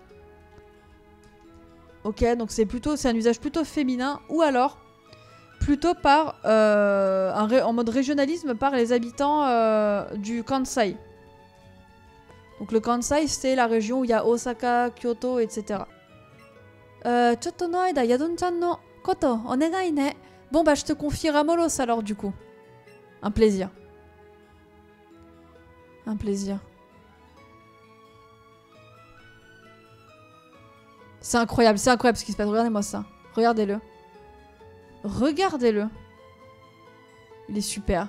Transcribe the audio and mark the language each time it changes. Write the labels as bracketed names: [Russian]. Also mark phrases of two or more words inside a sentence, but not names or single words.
[French] Ok, donc c'est un usage plutôt féminin, ou alors plutôt en mode régionalisme par les habitants du Kansai. Donc le Kansai, c'est la région où il y a Osaka, Kyoto, etc. [Japanese] ちょっとの間ヤドンちゃんのことお願いね. [French] Bon bah je te confie Ramolos alors du coup. Un plaisir. C'est incroyable ce qui se passe. Regardez-moi ça. Regardez-le. Il est super.